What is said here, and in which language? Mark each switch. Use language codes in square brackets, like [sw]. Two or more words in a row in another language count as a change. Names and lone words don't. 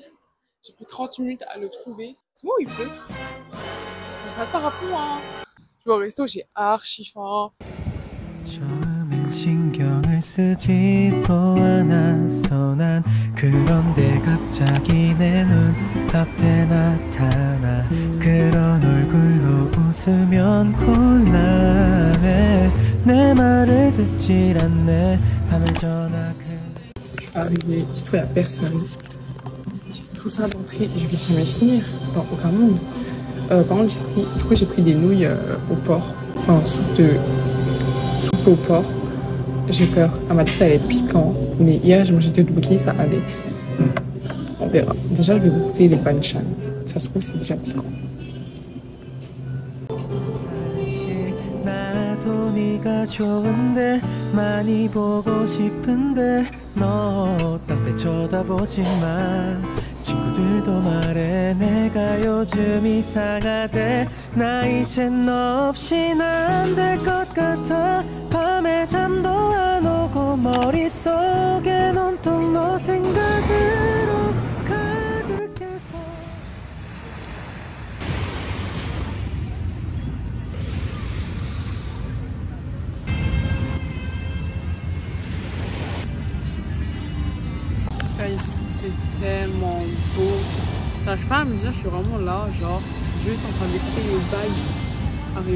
[fr] J'ai pris 30 minutes à le trouver. C'est bon, il pleut. Je vais pas rappeler moi. Je vais au resto, j'ai archi faim. [ko] 신경을 쓰지도 않아서 난 그런데 갑자기 내 눈앞에 나타나 그런 얼굴로 웃으면 곤란해 내 말을 듣질 않네 밤에 전화그 [fr] Je suis arrivée, j'ai trouvé à personne. J'ai tout ça d'entrée, je vais jamais finir dans aucun monde. Par contre, j'ai pris des nouilles au porc, enfin soupe au porc. J'ai peur. Elle m'a dit que ça allait être piquant. Mais hier, j'ai mangé des tteokbokki, ça allait. On verra. Déjà, je vais goûter les banchan. Ça se trouve, c'est déjà piquant. [ko] 친구들도 말해 내가 요즘 이상하대 나 이젠 너 없인 안 될 것 같아 밤에 잠도 안 오고 머릿속엔 온통 너 생각으로 가득해서 [fr] Ici c'est tellement beau. J'arrive pas à me dire, je suis vraiment là, genre juste en train d'écouter les vagues arriver.